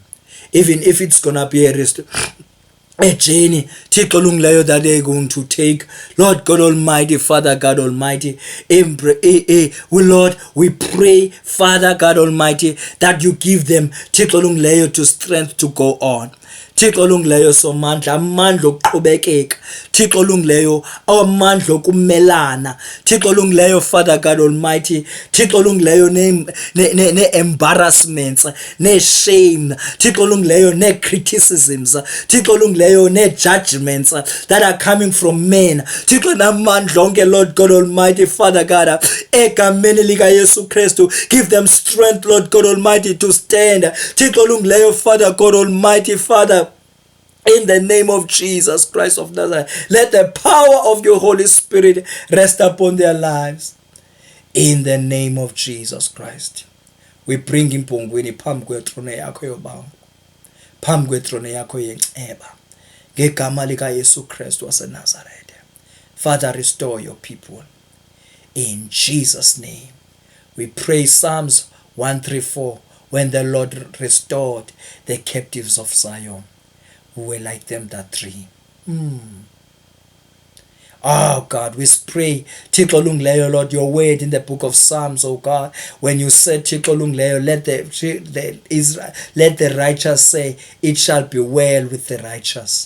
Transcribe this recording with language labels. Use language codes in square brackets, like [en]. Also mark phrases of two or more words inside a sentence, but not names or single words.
[en] Even if it's gonna be a journey that they're going to take, Lord God Almighty, Father God Almighty, Lord, we pray, Father God Almighty, that you give them to strength to go on. [xh] Thixo olungileyo somandla, amandla okuqhubekeka. Thixo olungileyo, amandla okumelana. Thixo olungileyo, [en] Father God Almighty. [xh] Thixo olungileyo ne-embarrassments, ne-shame. Thixo olungileyo ne-criticisms. Thixo olungileyo ne-judgments [en] that are coming from men. [xh] Thixo namandla onke, [en] Lord God Almighty, Father God, [xh] egameni lika Yesu Kristu, [en] give them strength, Lord God Almighty, to stand. [xh] Thixo olungileyo, [en] Father God Almighty, Father, in the name of Jesus Christ of Nazareth, let the power of your Holy Spirit rest upon their lives. In the name of Jesus Christ, we bring [xh] Ebhongweni phambi kwethrone yakho yobango, phambi kwethrone yakho yenceba, ngegama lika Yesu Kristu waseNazareth. [en] Father, restore your people. In Jesus' name, we pray Psalms 134, when the Lord restored the captives of Zion, who were like them that dream. Oh God, we pray, [xh] Thixo olungileyo, [en] Lord, your word in the book of Psalms, oh God, when you said, [xh] Thixo olungileyo, [en] let the righteous say, it shall be well with the righteous.